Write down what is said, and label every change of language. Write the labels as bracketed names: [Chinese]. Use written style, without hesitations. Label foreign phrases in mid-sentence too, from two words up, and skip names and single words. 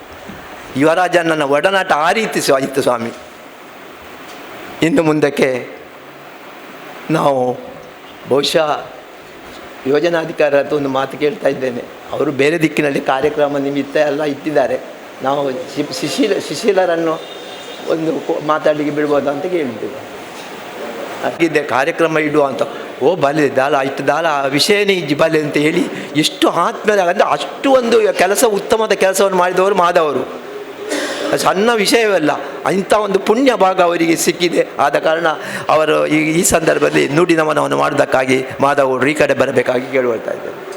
[Kannada] ಯುವರಾಜನ ಒಡನಾಟ ಆ ರೀತಿ ಆಯಿತು ಸ್ವಾಮಿ ಇನ್ನು ಮುಂದಕ್ಕೆ ನಾವು ಬಹುಶಃ ಯೋಜನಾಧಿಕಾರದ ಒಂದು ಮಾತು ಕೇಳ್ತಾ ಇದ್ದೇನೆ ಅವರು ಬೇರೆ ದಿಕ್ಕಿನಲ್ಲಿ ಕಾರ್ಯಕ್ರಮ ನಿಮಿತ್ತ ಎಲ್ಲ ಇಟ್ಟಿದ್ದಾರೆ ನಾವು ಶಿಶಿಲರನ್ನು ಒಂದು ಮಾತಾಡಲಿಕ್ಕೆ ಬಿಡ್ಬೋದು ಅಂತ ಕೇಳಿದ್ದೇವೆ ಹಾಗಿದ್ದೆ ಕಾರ್ಯಕ್ರಮ ಇಡುವ ಅಂತ [Tulu] ಬಲೆ ದಾಲ ಆಯ್ತು ದಾಲ ವಿಷಯನೇ ಇಜ್ಜಿ ಬಲೆ [Kannada] ಅಂತ ಹೇಳಿ ಎಷ್ಟು ಆತ್ಮೀಯ ಅಂದರೆ ಅಷ್ಟು ಒಂದು ಕೆಲಸ ಉತ್ತಮದ ಕೆಲಸವನ್ನು ಮಾಡಿದವರು ಮಾಧವರು ಸಣ್ಣ ವಿಷಯವಲ್ಲ ಇಂಥ ಒಂದು ಪುಣ್ಯ ಭಾಗ ಅವರಿಗೆ ಸಿಕ್ಕಿದೆ ಆದ ಕಾರಣ ಅವರು ಈ ಸಂದರ್ಭದಲ್ಲಿ ನುಡಿ ನಮನವನ್ನು ಮಾಡೋದಕ್ಕಾಗಿ ಮಾಧವರು ಈ ಕಡೆ ಬರಬೇಕಾಗಿ ಕೇಳ್ಕೊಳ್ತಾ ಇದ್ದಾರೆ.